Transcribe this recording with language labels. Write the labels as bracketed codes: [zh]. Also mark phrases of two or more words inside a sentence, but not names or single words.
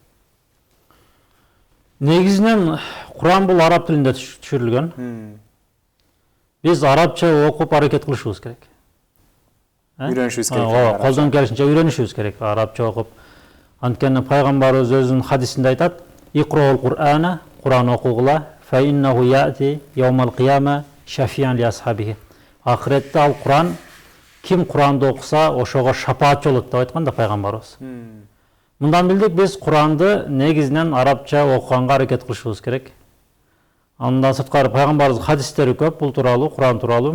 [ky] Негизинен Куран бул араб тилинде түшүрүлгөн. Биз арабча окуп аракет кылышыбыз керек. Үйрөнүшүбүз керек. Колдон келишинче үйрөнүшүбүз керек арабча окуп. Анткени пайгамбарыбыз өзүнүн хадисинде айтат: [ar] "اقرؤوا القرآن, [ky] Куран окугула, [ar] فإنه يأتي يوم القيامة شفيعا لأصحابه." [ky] Ахиретте ал Куран ким Куранды окуса, ошого шапаатчы болот деп айткан да пайгамбарыбыз. Мындан билдик, биз Куранды негизинен арабча окуганга аракет кылышыбыз керек. Андан сырткары пайгамбарыбыздын хадистери көп бул тууралуу, Куран тууралуу.